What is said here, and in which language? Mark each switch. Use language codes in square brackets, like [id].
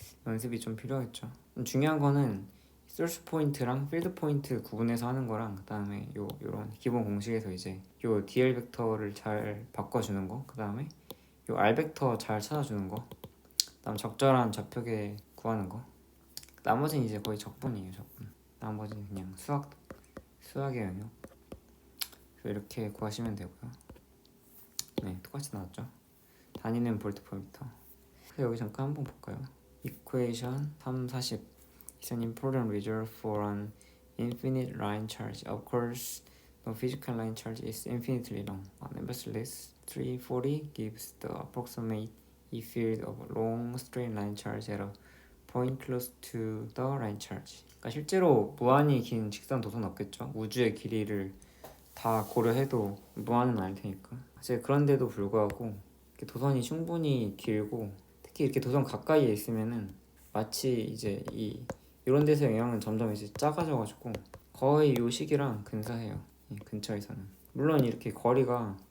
[ko] 연습이 좀 필요하겠죠. 중요한 거는 소스 포인트랑 필드 포인트 구분해서 하는 거랑 그다음에 요런 기본 공식에서 이제 요 DL 벡터를 잘 바꿔주는 거, 그다음에 요 R 벡터 잘 찾아주는 거, 그다음 적절한 좌표계 구하는 거. 나머지는 이제 거의 적분이에요. 적분. 나머지는 그냥 수학의 영역. 그래서 이렇게 구하시면 되고요. 똑같이 나왔죠. 단위는 볼트 퍼 미터. 그래서 여기 잠깐 한번 볼까요? [en] Equation 3, 40 is an important result for an infinite line charge. Of course, no physical line charge is infinitely long. Nevertheless, 340 gives the approximate E-field of a long straight line charge at a point close to the line charge. [ko] 그러니까 실제로 무한히 긴 직선 도선 없겠죠. 우주의 길이를 다 고려해도 무한은 아닐 테니까. 사실 그런데도 불구하고 이렇게 도선이 충분히 길고 특히 이렇게 도선 가까이에 있으면은 마치 이제 이런 데서 영향은 점점 이제 작아져가지고 거의 요 시기랑 근사해요. 이 근처에서는. 물론 이렇게 거리가